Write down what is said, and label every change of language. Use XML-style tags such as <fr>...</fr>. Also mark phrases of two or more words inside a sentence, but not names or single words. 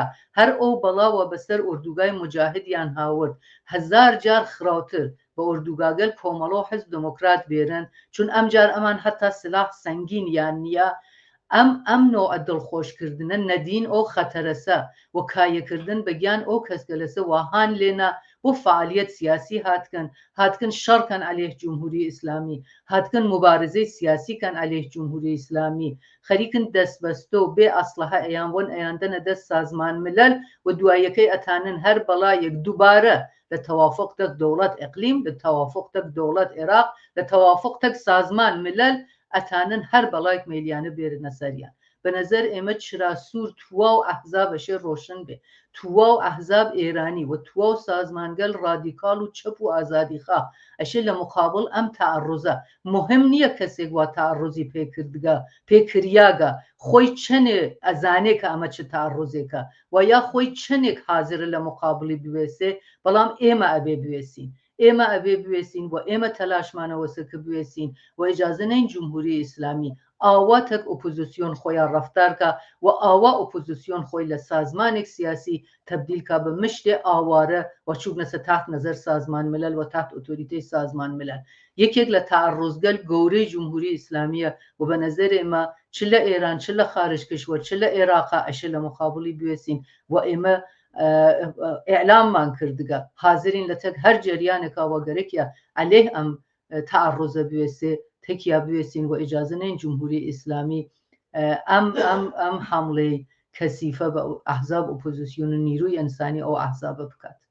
<ckb>هەر ئەو بەڵاوە بەسەر ئۆردوگای مجاهدیان هاورد هەزار جار خراوتر بە ئۆردوگاگەل کۆمەڵە و حزب دموکرات بێرن چون ئەمجار ئەمان هەتا سلاح سەنگین یان نییە ئەم نۆعە دڵخۆشکردنە نەدین ئەو خەتەرەسە و کایەکردن بەگیان ئەو کەسکە لەسە واهان لێنە بۆ فعالیت سیاسی هاتکن شەڕکەن عەلەیه جمهوری ئیسلامی هاتکن مبارزەی سیاسیکەن عەلەیه جمهوری ئیسلامی خەریکن دەستبەستە و بێ ئەسلحە ئەیان بۆن ئەیاندەنە دەست سازمان ملل و دوایەکەی ئەتانن هەر بەڵایەک دووبارە لە تەوافق تەک دەوڵەت ئەقلیم لە تەوافق تەک دەوڵەت عێراق لە تەوافق تەک سازمان ملل ئەتانن هەر بەڵایەک مێلیانە بێرنە سەریان بە نەزەر ئێمە چرا سوور توا و ئەحزاب بەشێ ڕۆشن بێ توا و ئەحزاب ئێرانی و توا و سازمانگەل ڕادیکال و چەپ و ئازادیخوا ئەشێ لە مقابل ئەم تەعەڕوزە مهم نییە کەسێک وا تەعەڕوزی پێکردگە پێکریاگە خۆی چەنێ ئەزانێ کە ئەمە چ تەعەڕوزێکە و یا خۆی چەندێک حازرە لە مقابلی بوێسێ بەڵام ئێمە ئەبێ بوێسین ئێمە ئەبێ بوێسین و ئێمە تەلاشمانەوەسەکە بوێسین و ئیجازە نەین جمهوری ئیسلامی ئاوا تەک ئۆپۆزیسیۆن خۆیان ڕەفتارکە و ئاوا ئۆپۆزیسیۆن خۆی لە سازمانێک سیاسی تەبدیلکە بە مشتێ ئاوارە و چوبنەسە تحت نەزەر سازمان ملل و تحت ئۆتۆریتەی سازمان ملل یەکێک لە تەعەڕوزگەل گەورەی جمهوری ئیسلامیە و بە نەزەر ئێمە چ لە ئێران چ لە خارج کشور چ لە عێراقا ئەشە لە مقابلی بوێسین و ئێمە ئیعلاممان کردگە حاضرین لە تەک هەر جەریانێکا وەگەرێکە عەلەیه ئەم تەعەڕوزە بوێسێ تێکیا بوێسین و ئیجازە نەین جمهوری ئیسلامی ئەم حەمڵەی کەسیفە بە ئەحزاب ئۆپۆزیسیۆن و نیروی ئەنسانی ئەو ئەحزابە بکات.</ckb>